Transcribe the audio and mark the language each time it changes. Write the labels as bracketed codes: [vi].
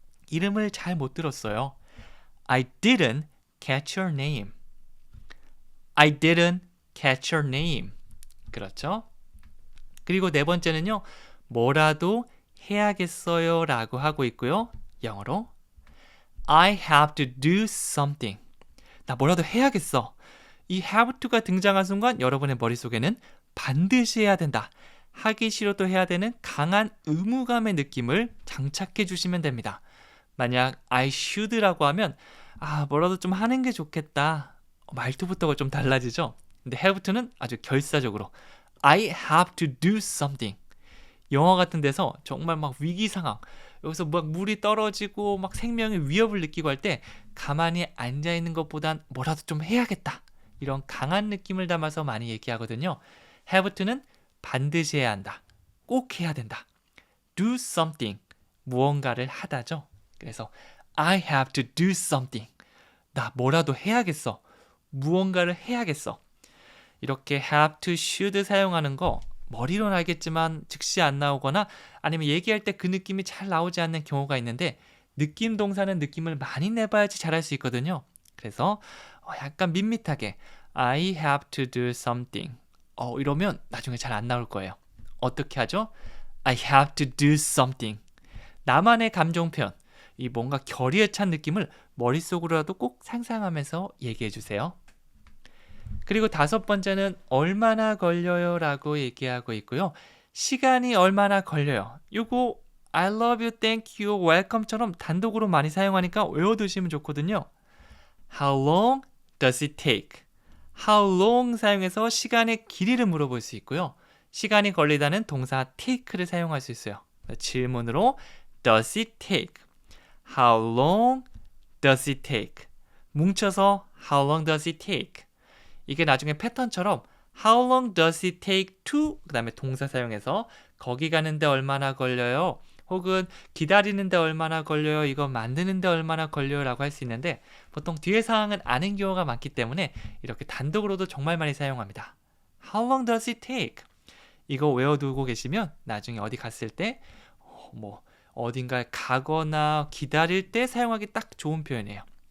[ko] 이름을 잘 못 들었어요. [en] I didn't catch your name. I didn't catch your name. [ko] 그렇죠? 그리고 네 번째는요. 뭐라도 해야겠어요 라고 하고 있고요. 영어로 [en] I have to do something. [ko] 나 뭐라도 해야겠어. 이 have to가 등장한 순간 여러분의 머릿속에는 반드시 해야 된다, 하기 싫어도 해야 되는 강한 의무감의 느낌을 장착해 주시면 됩니다. 만약 [en] I should [ko] 라고 하면 뭐라도 좀 하는 게 좋겠다. 말투부터가 좀 달라지죠. 근데 [en] have to는 [ko] 아주 결사적으로 [en] I have to do something. [ko] 영화 같은 데서 정말 막 위기 상황, 여기서 막 물이 떨어지고 막 생명의 위협을 느끼고 할 때 가만히 앉아 있는 것보단 뭐라도 좀 해야겠다, 이런 강한 느낌을 담아서 많이 얘기하거든요. have to는 반드시 해야 한다, 꼭 해야 된다. [en] do something, [ko] 무언가를 하다죠. 그래서 [en] I have to do something. [ko] 나 뭐라도 해야겠어. 무언가를 해야겠어. 이렇게 have to, should 사용하는 거 머리로는 알겠지만 즉시 안 나오거나 아니면 얘기할 때 그 느낌이 잘 나오지 않는 경우가 있는데 느낌 동사는 느낌을 많이 내봐야지 잘할 수 있거든요. 그래서 약간 밋밋하게 [en] I have to do something [ko] 이러면 나중에 잘 안 나올 거예요. 어떻게 하죠? [en] I have to do something. [ko] 나만의 감정 표현, 이 뭔가 결의에 찬 느낌을 머릿속으로라도 꼭 상상하면서 얘기해 주세요. 그리고 다섯 번째는 얼마나 걸려요 라고 얘기하고 있고요. 시간이 얼마나 걸려요. 이거 [en] I love you, thank you, welcome [ko] 처럼 단독으로 많이 사용하니까 외워두시면 좋거든요. [en] How long does it take? [ko] How long 사용해서 시간의 길이를 물어볼 수 있고요. 시간이 걸리다는 동사 take를 사용할 수 있어요. 질문으로 [en] does it take? How long does it take? [ko] 뭉쳐서 [en] How long does it take? [ko] 이게 나중에 패턴처럼 [en] How long does it take to? [ko] 그 다음에 동사 사용해서 거기 가는데 얼마나 걸려요? 혹은 기다리는데 얼마나 걸려요? 이거 만드는데 얼마나 걸려요? 라고 할 수 있는데 보통 뒤에 상황은 아는 경우가 많기 때문에 이렇게 단독으로도 정말 많이 사용합니다. [en] How long does it take? [ko] 이거 외워두고 계시면 나중에 어디 갔을 때 어딘가에 가거나 기다릴 때 사용하기 딱 좋은 표현이에요.